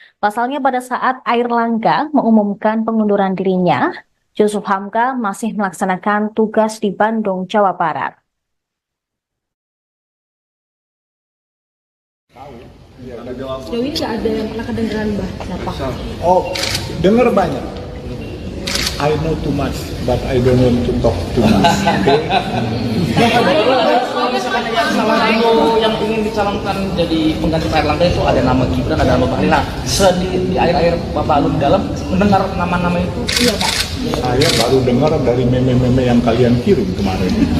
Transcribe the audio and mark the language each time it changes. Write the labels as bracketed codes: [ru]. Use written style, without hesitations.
[id] Pasalnya pada saat Airlangga mengumumkan pengunduran dirinya, Yusuf Hamka masih melaksanakan tugas di Bandung, Jawa Barat. Sejauh ini nggak ada yang pernah kedengeran Mbak siapa? Oh, dengar banyak. [en] I know too much, but I don't want to talk too much. [id] Kalau misalkan yang salah satu yang ingin dicalonkan jadi pengganti Pak Erlangga itu ada nama Gibran, ada nama Bahlil. Nah, di air-air Bapak Alun dalam mendengar nama-nama itu, Iya Pak. Saya baru dengar dari meme-meme yang kalian kirim kemarin.